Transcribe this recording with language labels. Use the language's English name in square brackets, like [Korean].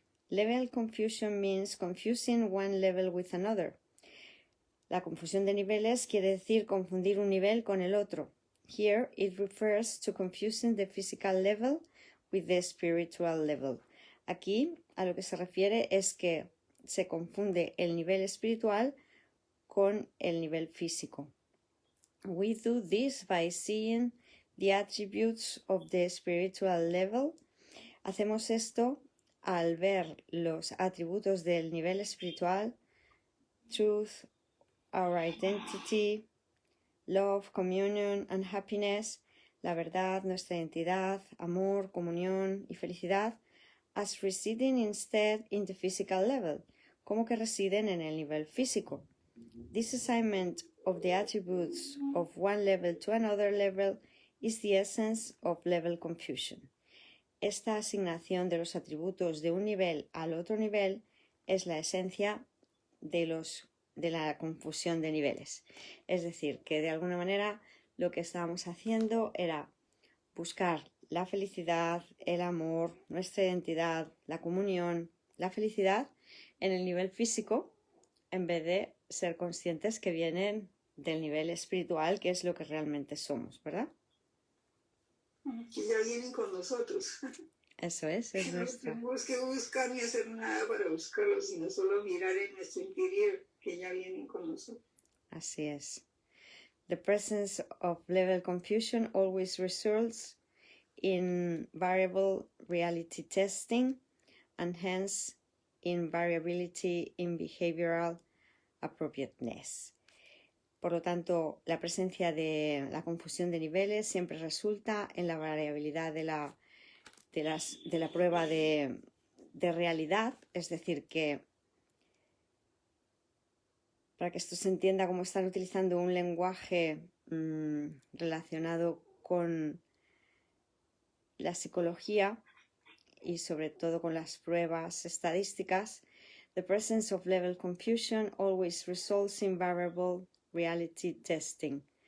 [English] Level confusion means confusing one level with another. [Spanish] La confusión de niveles quiere decir confundir un nivel con el otro. [English] Here it refers to confusing the physical level with the spiritual level. [Spanish] Aquí a lo que se refiere es que se confunde el nivel espiritual con el nivel físico. [English] We do this by seeing the attributes of the spiritual level. [Spanish] Hacemos esto al ver los atributos del nivel espiritual: [English] truth, our identity, love, communion and happiness, [Spanish] la verdad, nuestra identidad, amor, comunión y felicidad, [English] as residing instead in the physical level, [Spanish] como que residen en el nivel físico. [English] This assignment of the attributes of one level to another level is the essence of level confusion. [Spanish] Esta asignación de los atributos de un nivel al otro nivel es la esencia de la confusión de niveles. Es decir, que de alguna manera lo que estábamos haciendo era buscar la felicidad, el amor, nuestra identidad, la comunión, la felicidad en el nivel físico, en vez de ser conscientes que vienen del nivel espiritual, que es lo que realmente somos, ¿verdad? Que ya vienen con nosotros. Eso es Que no nuestra. tenemos que buscar ni hacer nada para buscarlos, sino solo mirar en nuestro interior, que ya vienen con nosotros. Así es. [English] The presence of level confusion always results in variable reality testing and hence in variability in behavioral appropriateness. [Spanish] Por lo tanto, la presencia de la confusión de niveles siempre resulta en la variabilidad de la prueba de realidad, es decir, que para que esto se entienda, como están utilizando un lenguaje relacionado con la psicología y sobre todo con las pruebas estadísticas, [English] the presence of level confusion always results in variable reality testing.